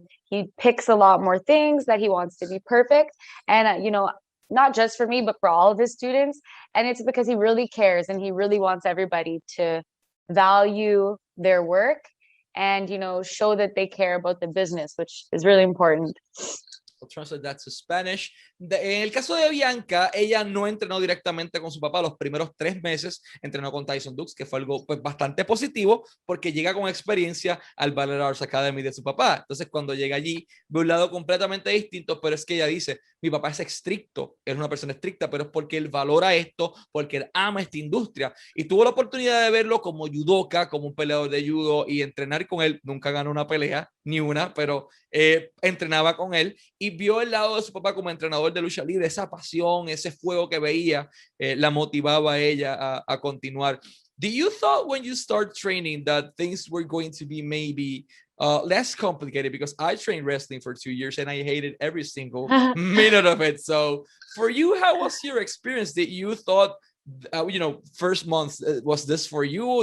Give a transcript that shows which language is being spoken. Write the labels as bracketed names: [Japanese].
[English] He picks a lot more things that he wants to be perfect. And, not just for me, but for all of his students. And it's because he really cares and he really wants everybody to value their work and, show that they care about the business, which is really important. I'll translate that to Spanish. [Spanish] En el caso de Bianca, ella no entrenó directamente con su papá los primeros 3 meses, entrenó con Tyson Dukes, que fue algo pues bastante positivo porque llega con experiencia al Ballet Arts Academy de su papá. Entonces cuando llega allí ve un lado completamente distinto, pero es que ella dice, mi papá es estricto, es una persona estricta, pero es porque él valora esto, porque él ama esta industria, y tuvo la oportunidad de verlo como judoka, como un peleador de judo, y entrenar con él. Nunca ganó una pelea, ni una, pero entrenaba con él y vio el lado de su papá como entrenador de lucha libre. Esa pasión, ese fuego que veía, la motivaba a ella a continuar. [English] Do you thought when you start training that things were going to be maybe less complicated? Because I trained wrestling for 2 years and I hated every single minute of it. So for you, how was your experience? Did you thought, first month, was this for you?